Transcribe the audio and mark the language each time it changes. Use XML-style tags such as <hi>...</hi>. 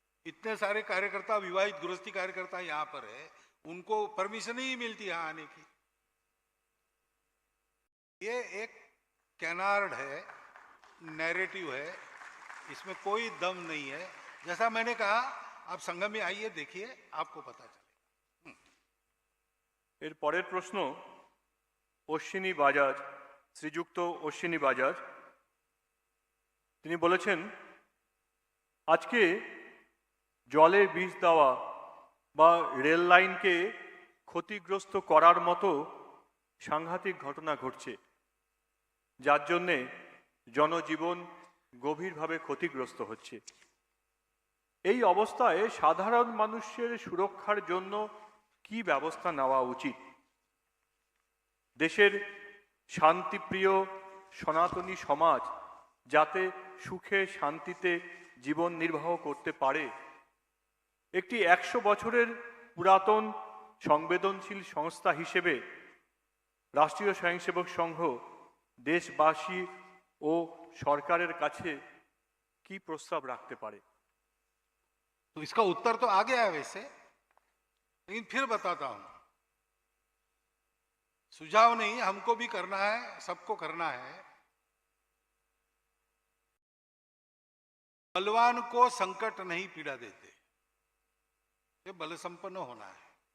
<hi>इतने सारे कार्यकर्ता, विवाहित गृहस्थी कार्यकर्ता यहां पर है, उनको परमिशन ही मिलती यहां आने की। ये एक कैनार्ड है, नैरेटिव है, इसमें कोई दम नहीं है। जैसा मैंने कहा, आप संघ में आइए, देखिए, आपको पता चलेगा।</hi> <bn>এর পরের প্রশ্ন অশ্বিনী বাজাজ, শ্রীযুক্ত অশ্বিনী বাজাজ, তিনি বলেছেন, আজকে জলে বিষ দেওয়া বা রেল লাইনকে ক্ষতিগ্রস্ত করার মতো সাংঘাতিক ঘটনা ঘটছে, যার জন্যে জনজীবন গভীরভাবে ক্ষতিগ্রস্ত হচ্ছে। এই অবস্থায় সাধারণ মানুষের সুরক্ষার জন্য কি ব্যবস্থা নেওয়া উচিত? দেশের শান্তিপ্রিয় সনাতনী সমাজ যাতে সুখে শান্তিতে জীবন নির্বাহ করতে পারে, একটি 100 বছরের পুরাতন সংবেদনশীল সংস্থা হিসেবে রাষ্ট্রীয় স্বয়ংসেবক সংঘ দেশবাসী ও সরকারের কাছে কি প্রস্তাব রাখতে পারে?</bn> <hi>तो इसका उत्तर तो आ गया है वैसे, लेकिन फिर बताता हूं। सुझाव नहीं, हमको भी करना है, सबको करना है। बलवान को संकट नहीं पीड़ा देते, ये बल संपन्न होना है।</hi>